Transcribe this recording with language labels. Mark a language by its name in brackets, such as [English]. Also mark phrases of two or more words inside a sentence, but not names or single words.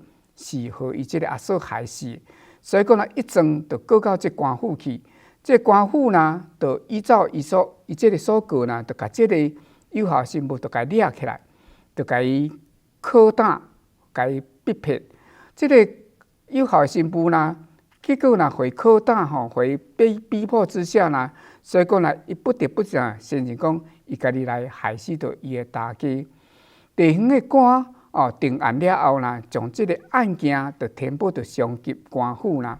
[Min Nan Chinese] 是和伊即个阿嫂害死，所以讲啦，一阵就告到这官府去。这官府呢，就依照伊即个所告呢，就甲即个有效新妇就甲伊抓起来，就甲伊拷打，甲伊逼迫。即个有效新妇呢，结果呢，被拷打被逼迫之下呢，所以讲啦，伊不得不承认讲，伊家己来害死着伊的大家。地方的官。定案了后啦，将这个案件就填报到上级官府啦。